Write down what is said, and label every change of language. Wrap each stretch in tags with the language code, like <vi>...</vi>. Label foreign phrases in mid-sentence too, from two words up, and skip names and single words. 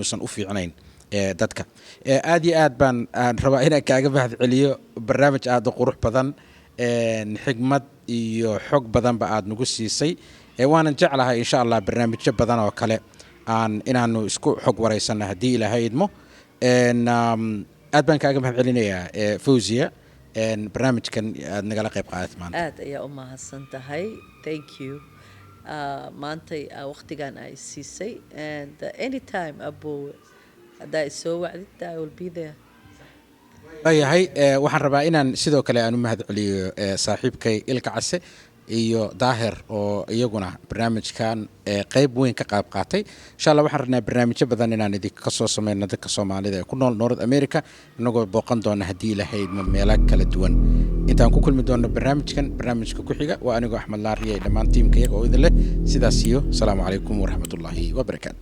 <so>u fiicnayn dadka aad iyo aad baan rabaa inaan kaaga mahad celiyo barnaamij aad u qurux badan xigmad iyo xog badan ba aad nagu siisay waanan jeclahay</so> <ar>إن شاء الله</ar> <so>barnaamijyo badan oo kale inaanu isku xog waraysanno haddii ilaahay idmo aad baan kaaga mahad celinayaa Fawziya barnaamijkan aad nagala qayb qaadatay maanta aad ayaa u mahadsan tahay</so> <en>thank you</en> <so>maantay waqtigan ay siisay</so> <en>and anytime</en> <so>abo haddaa isoo wacdid</so> <en>I will be there</en> <so>ayahay waxaan rabaa inaan sidoo kale aan u mahad celiyo saaxiibkay Ilka Case iyo Daahir oo iyaguna barnaamijkan qayb weyn ka qayb qaatay</so> <ar>إن شاء الله</ar> <so>waxaan rabnaa barnaamijyo badan inaan idinka soo sameeyno dadka Soomaalida ee ku nool North America inagoo booqan doona haddii Ilaahay meelo kala duwan intaan ku kulmi doono barnaamijka ku xiga waa anigu Axmed Laariye dhammaan tiimka iyaga oo idin leh sidaas iyo</so> <ar>السلام عليكم ورحمة الله وبركاته</ar>